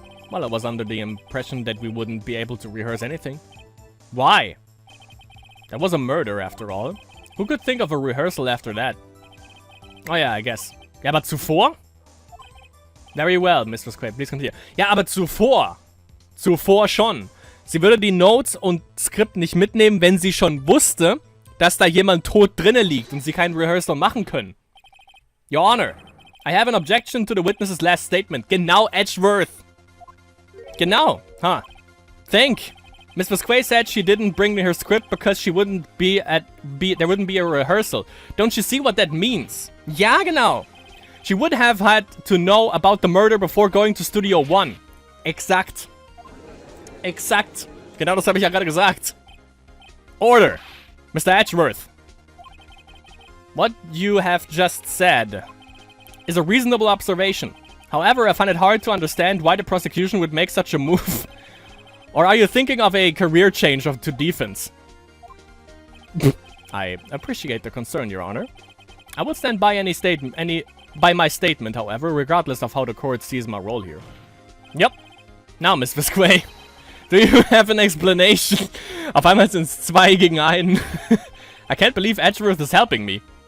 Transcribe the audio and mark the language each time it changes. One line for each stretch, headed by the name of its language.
English: Well, I was under the impression that we wouldn't be able to rehearse anything. Why? That was a murder, after all. Who could think of a rehearsal after that? Oh yeah, I guess.
German: Ja, aber zuvor?
English: Very well, Mr. Square, please continue.
German: Ja, aber zuvor. Zuvor schon. Sie würde die Notes und Skript nicht mitnehmen, wenn sie schon wusste, dass da jemand tot drinne liegt und sie kein Rehearsal machen können.
English: Your Honor, I have an objection to the witness's last statement.
German: Genau, Edgeworth. Genau, huh.
English: Think. Miss Vasquez said she didn't bring me her script because she wouldn't there wouldn't be a rehearsal. Don't you see what that means?
German: Ja, genau.
English: She would have had to know about the murder before going to Studio 1.
German: Exakt. Exakt. Genau das habe ich ja gerade gesagt.
English: Order. Mr. Edgeworth. What you have just said is a reasonable observation. However, I find it hard to understand why the prosecution would make such a move. Or are you thinking of a career change to defense? I appreciate the concern, Your Honor. I will stand by by my statement, however, regardless of how the court sees my role here. Yep. Now, Miss Visquay, do you have an explanation?
German: Auf einmal sind es 2 gegen 1.
English: I can't believe Edgeworth is helping me.